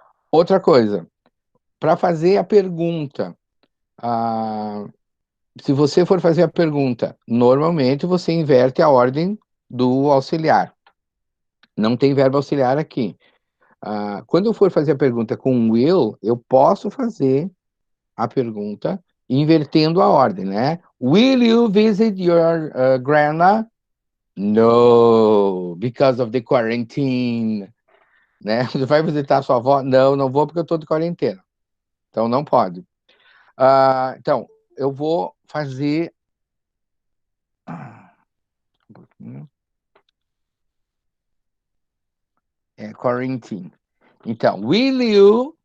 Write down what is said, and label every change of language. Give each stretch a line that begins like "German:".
Portuguese: Outra coisa, para fazer a pergunta, ah, se você for fazer a pergunta, normalmente você inverte a ordem do auxiliar. Não tem verbo auxiliar aqui. Quando eu for fazer a pergunta com will, eu posso fazer a pergunta invertendo a ordem, né?
English: Will you visit your grandma? No, because of the quarantine.
Portuguese: Né? Você vai visitar sua avó? Não, não vou porque eu estou de quarentena. Então não pode. Então, eu vou fazer.
English: Quarantine.
Portuguese: Então,
English: will you?